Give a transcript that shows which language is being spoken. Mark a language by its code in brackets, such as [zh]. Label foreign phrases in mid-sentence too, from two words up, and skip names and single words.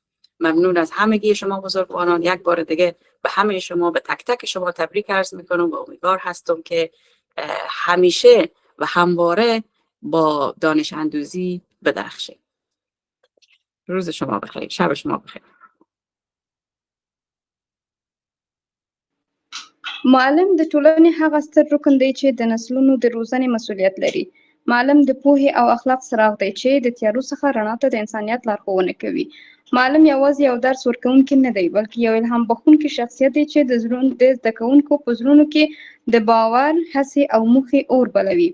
[fa] ممنون از همگی شما بزرگواران. یک بار دیگه به همه شما، به تک تک شما تبریک عرض میکنم و امیدوار هستم که همیشه و همواره با دانش اندوزی بدرخشید. روز شما بخیر، شب شما بخیر. [ps] معلم د ټولنې هغه ستر رکن دی چې د نسلونو د روزنې مسؤلیت لري. معلم د پوهې او اخلاق څراغ دی چې د تیارو څخه رڼا ته د انسانیت لارښوونه کوي. معلم یوازې یو درس ورکوونکی نه دی، بلکې یو الهام بخښونکی شخصیت دی چې د زده کوونکو په زړونو کې د باور، هڅې او موخې اور بلوي.